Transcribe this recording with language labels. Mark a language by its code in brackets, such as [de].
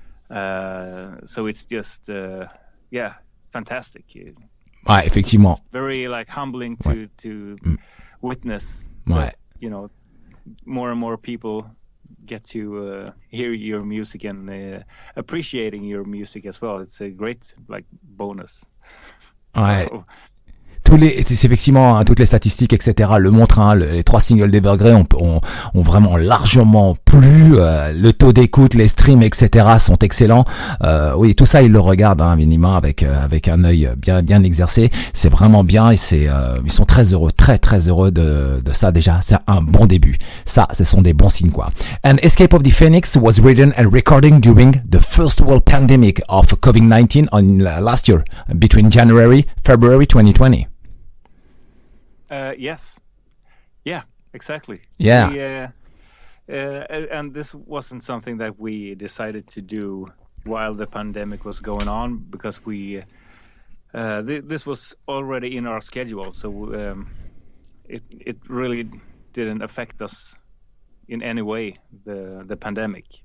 [en] So it's just, fantastic. [fr] Ouais, effectivement. [en] It's very like humbling to witness. [fr] Ouais. [en] That, more and more people get to hear your music and appreciating your music as well. It's a great like bonus. [fr] Ouais. [en] So, [fr] c'est effectivement, hein, toutes les statistiques, etc. le montrent. Hein, les 3 singles d'Evergrey ont vraiment largement plu. Le taux d'écoute, les streams, etc. sont excellents. Oui, tout ça, ils le regardent, hein, minimum, avec un œil bien exercé. C'est vraiment bien, et ils sont très heureux, très très heureux de ça. Déjà, c'est un bon début. Ça, ce sont des bons signes, quoi. [en] And Escape of the Phoenix was written and recorded during the first world pandemic of COVID-19 last year, between February 2020. Yes. Yeah, exactly. Yeah. And this wasn't something that we decided to do while the pandemic was going on, because we this was already in our schedule, so it really didn't affect us in any way, the pandemic.